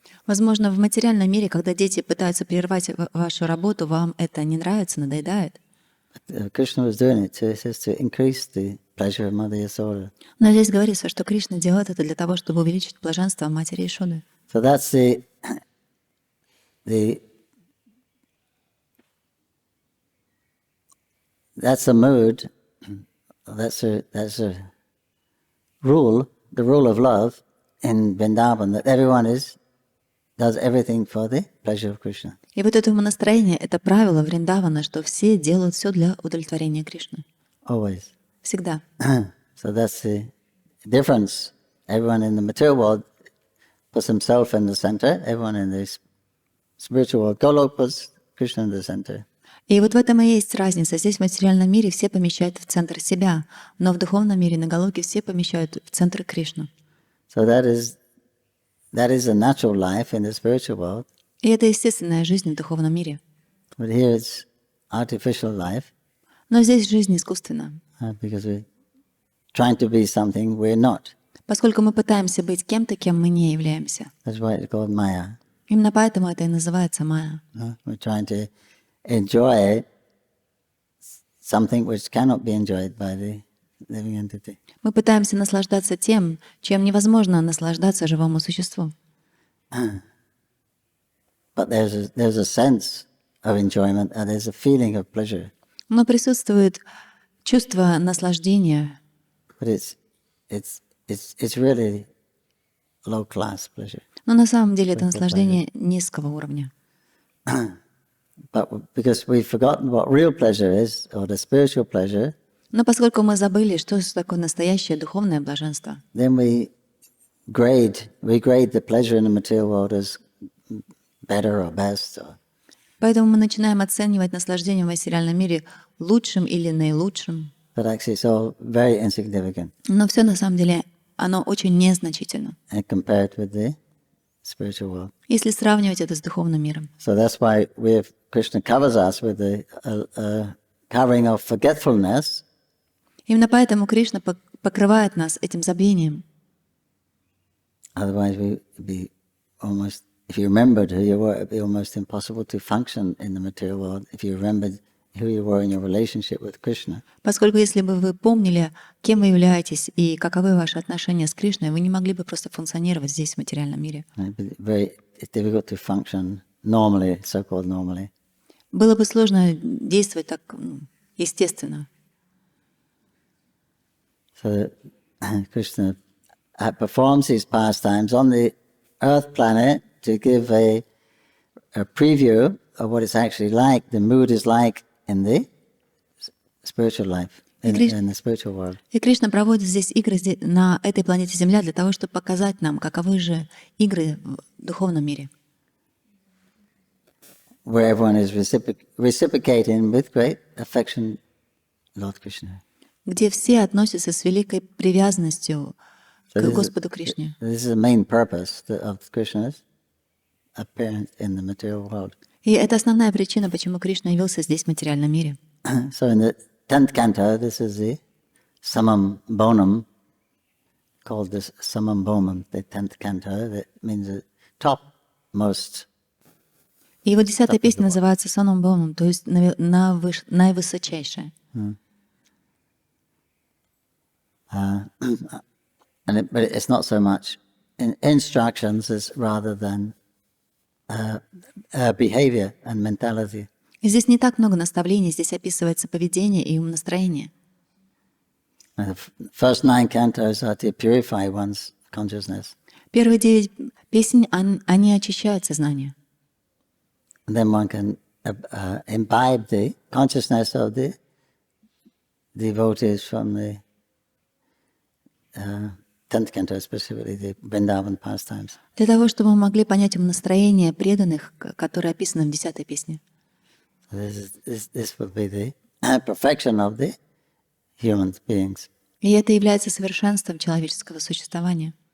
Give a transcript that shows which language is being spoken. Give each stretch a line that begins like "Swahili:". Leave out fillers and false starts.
Russian: Возможно, в материальном мире, когда дети пытаются прервать вашу работу, вам это не нравится, надоедает.
English: Krishna was doing it to increase the pleasure of Mother Yasoda.
Russian: Но здесь говорится, что Кришна делает это для того, чтобы увеличить блаженство матери Ешоды.
English: So that's the mood, that's a rule, the rule of love in Vrindavan, that everyone does everything for the pleasure of Krishna.
Russian: И вот это настроение, это правило Вриндавана, что все делают все для удовлетворения Кришны.
English: Always.
Russian: Всегда.
English: So that's the difference. Everyone in the material world puts himself in the center. Everyone in the spiritual world, Golok puts Krishna in the center.
Russian: И вот в этом и есть разница. Здесь в материальном мире все помещают в центр себя, но в духовном мире на Галоке все помещают в центр Кришну.
English: So that is a natural life in the spiritual world.
Russian: И это естественная жизнь в духовном мире.
English: But here it's artificial life.
Russian: Но здесь жизнь искусственна.
English: Because we're trying to be something we're not.
Russian: Поскольку мы пытаемся быть кем-то, кем мы не являемся.
English: That's why it's called Maya.
Russian: Именно поэтому это и называется майя.
English: We're trying to enjoy something which cannot be enjoyed by the living entity.
Russian: Мы пытаемся наслаждаться тем, чем невозможно наслаждаться живому существу.
English: But there's a sense of enjoyment and there's a feeling of pleasure.
Russian: Но присутствует чувство наслаждения.
English: But it's really low class pleasure.
Russian: Но на самом деле это наслаждение низкого уровня.
English: But because we've forgotten what real pleasure is, or the spiritual pleasure,
Russian: Но поскольку мы забыли, что такое настоящее духовное блаженство,
English: then we grade the pleasure in the material world as better or best.
Russian: поэтому мы начинаем оценивать наслаждение в материальном мире лучшим или наилучшим.
English: But actually it's all very insignificant
Russian: Но все на самом деле, оно очень незначительно,
English: compared with the spiritual world.
Russian: если сравнивать это с духовным миром.
English: So that's why Krishna covers us with the covering of forgetfulness.
Russian: Именно поэтому Кришна покрывает нас этим забвением.
English: Otherwise we would be almost, if you remembered who you were, it would be almost impossible to function in the material world. If you remembered who you were in your relationship with Krishna.
Russian: Поскольку если бы вы помнили, кем вы являетесь и каковы ваши отношения с Кришной, вы не могли бы просто функционировать здесь, в материальном мире.
English: It's difficult to function normally, so-called normally.
Russian: Было бы сложно действовать так естественно.
English: So Krishna performs his pastimes on the earth planet to give a preview of what it's actually like, the mood is like in the spiritual life, in the spiritual world.
Russian: И Кришна проводит здесь игры на этой планете Земля для того, чтобы показать нам, каковы же игры в духовном мире.
English: Where everyone is reciprocating with great affection Lord Krishna.
Russian: Где все относятся с великой привязанностью к Господу Кришне.
English: This is the main purpose of Krishna's appearance in the material world.
Russian: И это основная причина, почему Кришна явился здесь, в материальном мире.
English: So in the 10th canto, this is the Samam Bonam, called this Samam Bonam, the 10th canto, that means the topmost.
Russian: И его 10-я песня называется «Саном Бомом», то есть наивысочайшая.
English: But it's not so much instructions as rather than behavior and mentality.
Russian: И здесь не так много наставлений, здесь описывается поведение и умонастроение.
English: And the first 9 cantos are to purify one's consciousness.
Russian: Первые 9 песен, они очищают сознание.
English: And then one can imbibe the consciousness of the devotees from the 10th canto, specifically the Vrindavan pastimes.
Russian: Для того, чтобы мы могли понять настроение преданных, которые описаны в 10-й песне.
English: This will be the perfection of the human beings.
Russian: И это является совершенством человеческого существования.